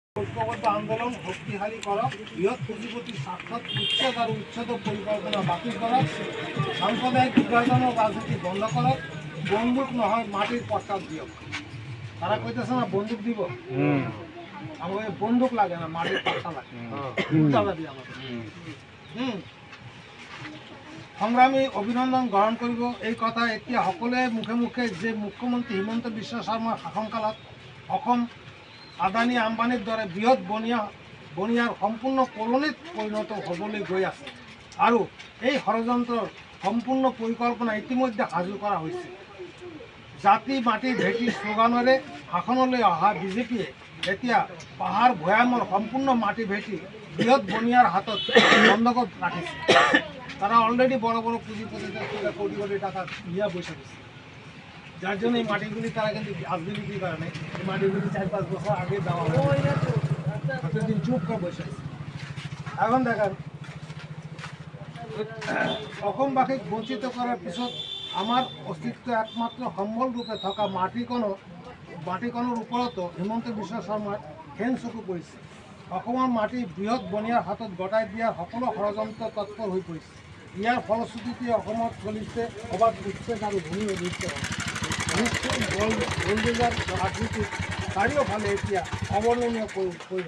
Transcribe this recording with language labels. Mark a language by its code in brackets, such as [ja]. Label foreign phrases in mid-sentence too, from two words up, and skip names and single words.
[bn] ঐক্যবদ্ধ আন্দোলন শক্তিশালী করা, বৃহৎ পুঁজিপতির সাক্ষাৎ উচ্ছেদ আর উচ্ছেদ পরিকল্পনা বাতিল করা, সাম্প্রদায়িক বিভাজন ও রাজনীতি বন্ধ করা, বন্দুক নহয় মাটির প্রস্তাব দিও। তারা কইতেছে না বন্দুক দিব, আমাকে বন্দুক লাগে না, মাটির পাত্তা লাগে। [as] সংগ্রামী অভিনন্দন গ্রহণ করিব এই কথা এতিয়া সকলে মুখে মুখে যে মুখ্যমন্ত্ৰী হিমন্ত বিশ্ব শৰ্মাৰ শাসনকালত অসম আদানী আম্বানীৰ দৰে বৃহৎ বনিয়াৰ সম্পূৰ্ণ কলনীত পৰিণত হ'বলৈ গৈ আছে আৰু এই ষড়যন্ত্ৰৰ সম্পূৰ্ণ পৰিকল্পনা ইতিমধ্যে সাজু কৰা হৈছে। জাতি মাটি ভেটি শ্লোগানেৰে শাসনলৈ অহা বিজেপিয়ে এতিয়া পাহাৰ ভৈয়ামৰ সম্পূৰ্ণ মাটি ভেটি বৃহৎ বনিয়াৰ হাতত বন্ধকত ৰাখিছে। [bn] তারা অলরেডি বড় বড় পুঁজিপতিদের কোটি কোটি টাকা নিয়ে বসে দিচ্ছে, যার জন্য এই মাটিগুলি তারা কিন্তু আজকে বিক্রি করে নেই। এই মাটিগুলি 4-5 বছর আগে দেওয়া হয়, এতদিন চুপ করে বসে আছে। এখন দেখেন [as] অসমবাসীক বঞ্চিত করার পিছত আমার অস্তিত্ব একমাত্র সম্বল রূপে থকা মাটিকণৰ ওপৰতো হিমন্ত বিশ্ব শৰ্মাৰ ঘেন চকু পৰিছে। অসমৰ মাটি বৃহৎ বনিয়াৰ হাতত গতাই দিয়াৰ সকলো ষড়যন্ত্ৰ তৎপৰ হৈ পৰিছে। ইয়াৰ ফলশ্ৰুতিতে অসমত চলিছে অবাধ উচ্ছেদ আৰু ভূমি অধিগ্ৰহণ। গোলবেজাৰ ৰাজনীতিত চাৰিওফালে এতিয়া অৱৰ্ণনীয় পৰিৱেশ।